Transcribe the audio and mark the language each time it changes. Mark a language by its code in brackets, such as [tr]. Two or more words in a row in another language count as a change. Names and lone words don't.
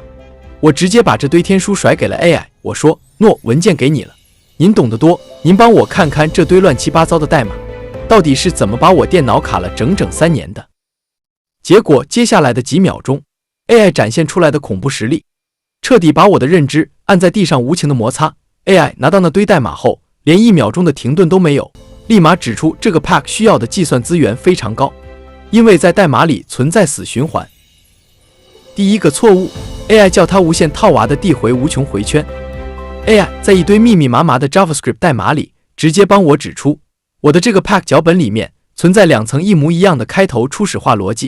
[zh] 我直接把這堆天書甩給了 AI， 我說：諾，文件給你了，您懂得多，您幫我看看這堆亂七八糟的代碼到底是怎麼把我電腦卡了整整3年的。結果接下來的幾秒鐘， AI 展現出來的恐怖實力，徹底把我的認知按在地上無情的摩擦。AI 拿到那堆代碼後，連1秒鐘的停頓都沒有，立馬指出這個 Pack 需要的計算資源非常高，因為在代碼裡存在死循環。第一個錯誤 ，AI 叫它無限套娃的遞回無窮回圈。AI 在一堆密密麻麻的 JavaScript 代碼裡，直接幫我指出，我的這個 Pack 腳本裡面存在2層一模一樣的開頭初始化邏輯。